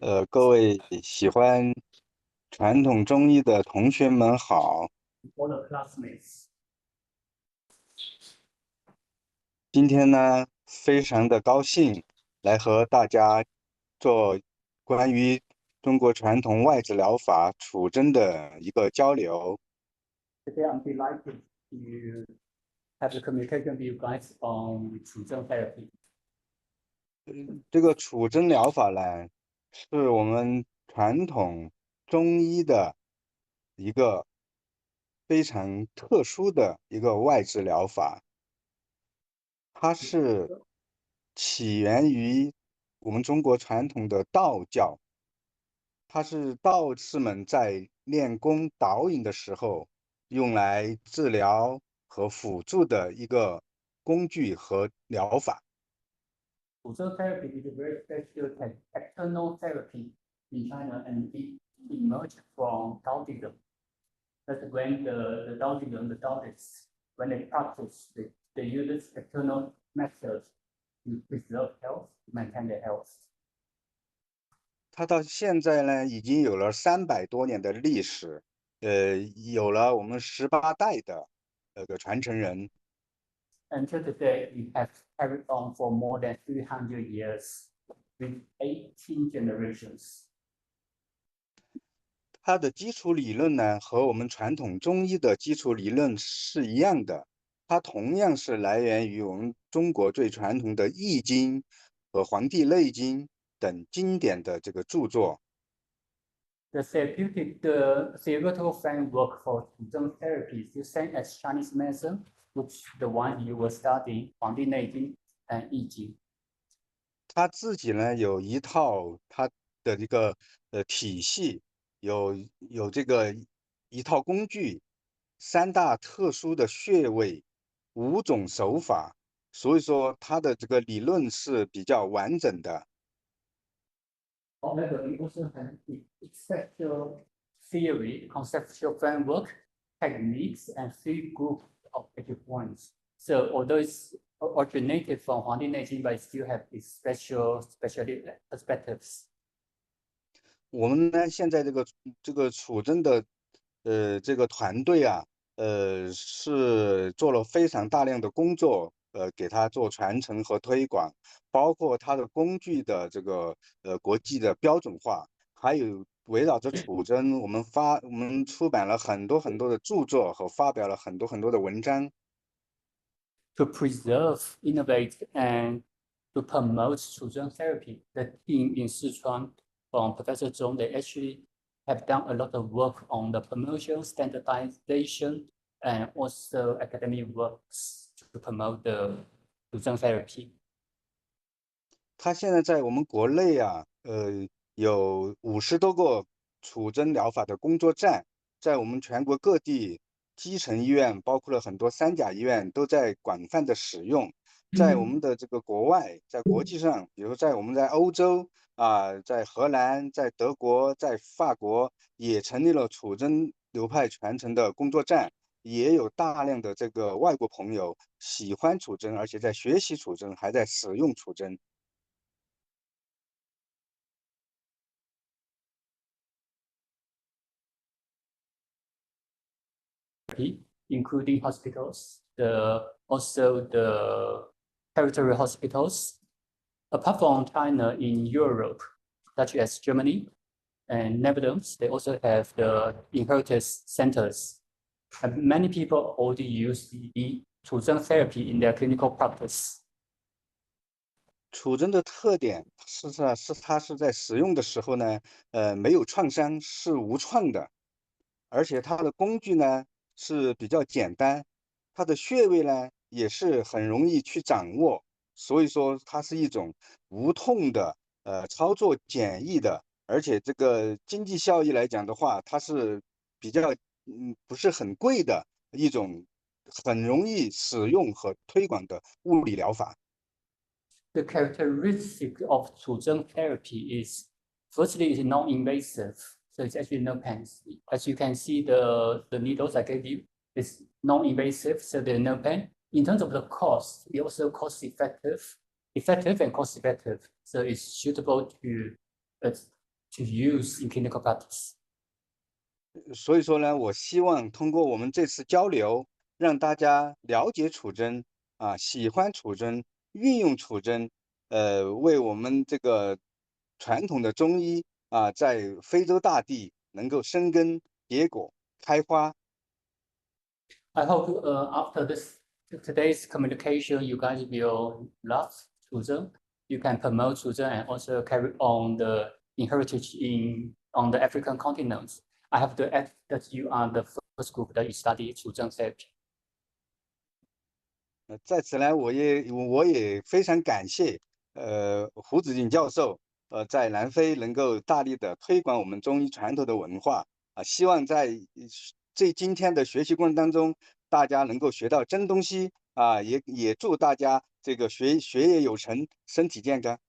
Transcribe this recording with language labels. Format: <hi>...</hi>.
<zh>各位喜欢传统中医的同学们好。</zh> <en>All the classmates.</en> <zh>今天呢，非常的高兴来和大家做关于中国传统外治疗法处针的一个交流。</zh> <en>Today I'm delighted to have the communication with you guys on 处真 therapy.</en> <zh>这个处针疗法呢，是我们传统中医的一个非常特殊的一个外治疗法，它是起源于我们中国传统的道教，它是道士们在练功导引的时候用来治疗和辅助的一个工具和疗法。</zh> <en>处真 therapy is a very special external therapy in China, and it emerged from Taoism. That's when the Taoism, the Taoists, when they practice, they use this external methods to preserve health, to maintain their health.</en> <zh>它到现在呢，已经有了300多年的历史，有了我们18代的传承人。</zh> <en>Until today, we have carried on for more than 300 years with 18 generations.</en> <zh>它的基础理论呢，和我们传统中医的基础理论是一样的，它同样是来源于我们中国最传统的《易经》和《黄帝内经》等经典的这个著作。</zh> <en>The theoretical framework for 处真 therapy is the same as Chinese medicine, which the one you were studying, 黄帝内经 and 易经.</en> <zh>他自己呢有一套他的一个体系，有这个一套工具，3大特殊的穴位，5种手法，所以说他的这个理论是比较完整的。</zh> <en>However, we also have the conceptual theory, conceptual framework, techniques, and 3 groups of acupoints. So although it's originated from 黄帝内经, but it still have its special perspectives.</en> <zh>我们呢现在这个处真的这个团队啊，是做了非常大量的工作，给它做传承和推广，包括它的工具的这个国际的标准化，还有围绕着处真，我们出版了很多很多的著作和发表了很多很多的文章。</zh> <en>To preserve, innovate, and to promote 处真 therapy, the team in Sichuan from Professor Zhong, they actually have done a lot of work on the promotion, standardization, and also academic works to promote the 处真 therapy.</en> <zh>它现在在我们国内啊，有50多个处真疗法的工作站，在我们全国各地基层医院，包括了很多3甲医院，都在广泛的使用。在我们的这个国外，在国际上，比如我们在欧洲啊，在荷兰、在德国、在法国，也成立了处真流派传承的工作站，也有大量的这个外国朋友喜欢处真，而且在学习处真，还在使用处真。</zh> <en>Including hospitals, also the territorial hospitals. Apart from China, in Europe, such as Germany and Netherlands, they also have the inheritance centers. And many people already use the 处真 therapy in their clinical practice.</en> <zh>处真的特点是它是在使用的时候呢，没有创伤，是无创的，而且它的工具呢是比较简单，它的穴位呢也是很容易去掌握，所以说它是一种无痛的，操作简易的，而且这个经济效益来讲的话，它是比较不是很贵的一种很容易使用和推广的物理疗法。</zh> <en>The characteristic of 主针 therapy is firstly it's non-invasive, so it's actually no pain. As you can see, the needles I gave you is non-invasive, so there's no pain. In terms of the cost, it also effective and cost effective, so it's suitable to use in clinical practice.</en> <zh>所以说呢，我希望通过我们这次交流，让大家了解储针啊，喜欢储针，运用储针，为我们这个传统的中医啊，在非洲大地能够生根结果、开花。</zh> <en>I hope after today's communication, you guys will love 主针. You can promote 主针 and also carry on the heritage on the African continent. I have to add that you are the first group that you study 主针 therapy.</en> <zh>在此呢，我也非常感谢胡子敬教授，在南非能够大力的推广我们中医传统的文化啊，希望在今天的学习过程当中，大家能够学到真东西啊，也祝大家这个学业有成，身体健康。</zh>